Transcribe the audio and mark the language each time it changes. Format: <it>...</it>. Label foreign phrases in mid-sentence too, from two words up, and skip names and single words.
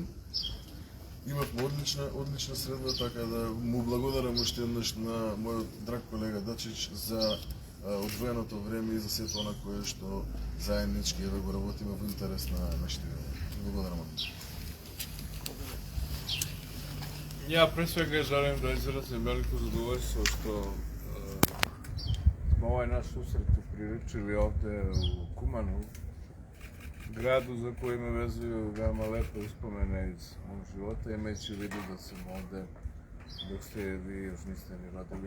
<mk>Имавме одлична средба, така да му благодарам уште еднаш на мојот драг колега Дачич за одвоеното време и за сето она кое што заеднички го работиме во интерес на нашите граѓани. Благодарам.</mk> <sr>Ја pre svega želim da izrazim veliko zadovoljstvo što smo ovaj naš susret upriličili ovde u Kumanovu, gradu za koji me vezuju veoma lepe uspomene iz mog života, imajući u vidu da sam ovde dok ste vi još niste ni rodili.</sr>